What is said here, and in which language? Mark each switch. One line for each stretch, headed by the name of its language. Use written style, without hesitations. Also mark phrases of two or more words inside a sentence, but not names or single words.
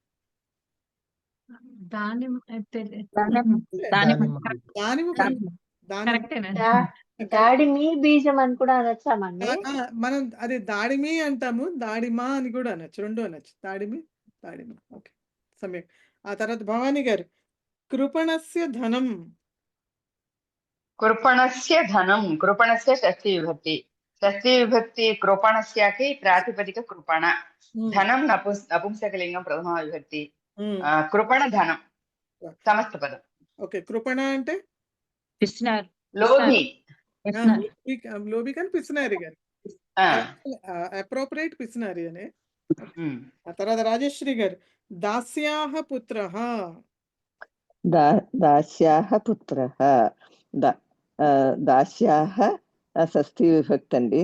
Telugu: దాడిమి బీజం అని కూడా అనొచ్చామండి. మనం అది దాడిమి అంటాము, దాడిమా అని కూడా అనొచ్చు, రెండు అనొచ్చు. దాడిమి దాడిమ. ఓకే. సమయం. ఆ తర్వాత భవానీ గారు,
Sanskrit: कृपणस्य धनं कृपणस्य धनं कृपणस्य षष्ठी विभक्ति कृपणस्यापि प्रातिपदिक कृपण धनं नपुंसकलिङ्गं प्रथमा विभक्ति कृपण धनं समस्तपदम्
Telugu: ఓకే కృపణ అంటే పిసినారు లోభి లోబి కానీ పిసినారి కానీ అప్రోప్రియేట్ పిసినారి అని. ఆ తర్వాత రాజేశ్వరి గారు
Sanskrit: దాస్యాహ పుత్రః దాస్యాహ పుత్రః
Telugu: దాస్యాహ షష్ఠీ విభక్తి అండి.